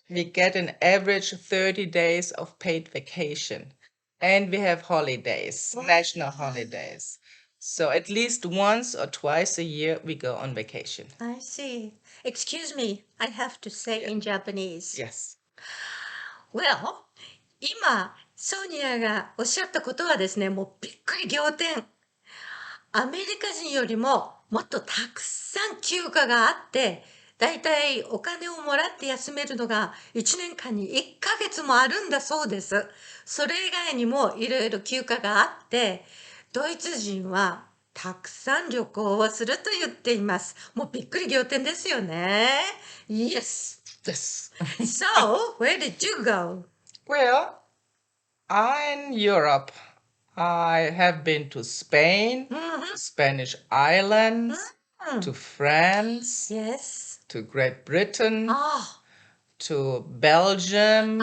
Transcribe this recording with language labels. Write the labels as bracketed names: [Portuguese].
[English] We get an average 30 days of paid vacation. And we have holidays, national holidays. So at least once or twice a year we go on vacation. I see. Excuse me, I have to say in Japanese. Yes. [Japanese] Well, 今、ソニアがおっしゃったことはですね、もうびっくり仰天。アメリカ人よりももっとたくさん休暇があって、だいたいお金をもらって休めるのが1年間に1ヶ月もあるんだそうです。それ以外にもいろいろ休暇があって、ドイツ人はたくさん旅行をすると言っています。もうびっくり仰天ですよね。 [English] Yes. Yes. So, where did you go? Well, in Europe, I have been to Spain, Mhm. Spanish islands, Mm. to France, Yes. to Great Britain, Oh. to Belgium,